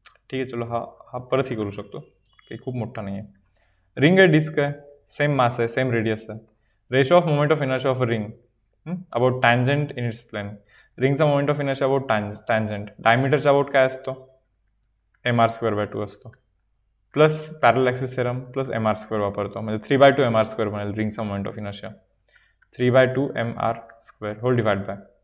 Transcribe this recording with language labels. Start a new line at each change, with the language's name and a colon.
Marathi: ठीक आहे, चलो हा परत ही करू शकतो. काही खूप मोठा नाही आहे. रिंग आहे, डिस्क आहे. सेम मास आहे, सेम रेडियस आहे.
English: Ratio of moment of inertia of a ring about tangent in its plane.
Marathi: रिंगचा moment of inertia about tangent. डायमीटरच्या about काय असतो? mr²/2 असतो. प्लस पॅरल ॲक्सिस थेरम प्लस mr² वापरतो, म्हणजे 3/2 mr² बनेल रिंगचा moment of inertia.
English: 3/2 mr² whole divide by.